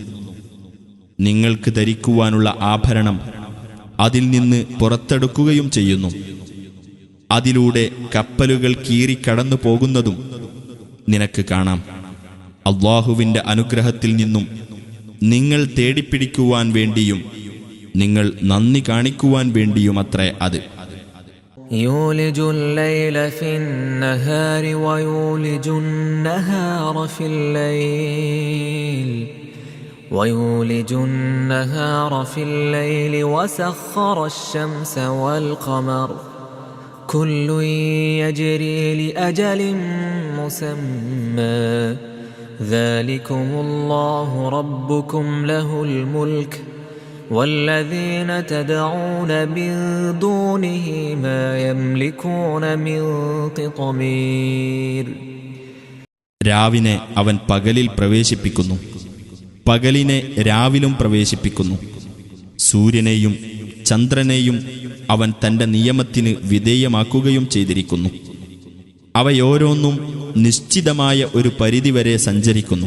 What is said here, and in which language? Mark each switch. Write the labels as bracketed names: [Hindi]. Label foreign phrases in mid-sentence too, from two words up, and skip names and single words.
[Malayalam] നിങ്ങൾക്ക് ധരിക്കുവാനുള്ള ആഭരണം അതിൽ നിന്ന് പുറത്തെടുക്കുകയും ചെയ്യുന്നു. അതിലൂടെ കപ്പലുകൾ കീറിക്കടന്നു പോകുന്നതും നിനക്ക് കാണാം. അല്ലാഹുവിൻ്റെ അനുഗ്രഹത്തിൽ നിന്നും നിങ്ങൾ തേടിപ്പിടിക്കുവാൻ വേണ്ടിയും നിങ്ങൾ നന്ദി കാണിക്കുവാൻ വേണ്ടിയുമത്രേ അത്. [Arabic] يولج الليل في النهار ويولج النهار في الليل وسخر الشمس والقمر كل يجري لأجل مسمى ذلكم الله ربكم له الملك والذين تدعون من دونه ما يملكون من قطمير. [Malayalam] രാവിനെ അവൻ പകലിൽ പ്രവേശിപ്പിക്കുന്നു, പകലിനെ രാവിലും പ്രവേശിപ്പിക്കുന്നു. സൂര്യനെയും ചന്ദ്രനെയും അവൻ തൻ്റെ നിയമത്തിന് വിധേയമാക്കുകയും ചെയ്തിരിക്കുന്നു. അവയോരോന്നും നിശ്ചിതമായ ഒരു പരിധിവരെ സഞ്ചരിക്കുന്നു.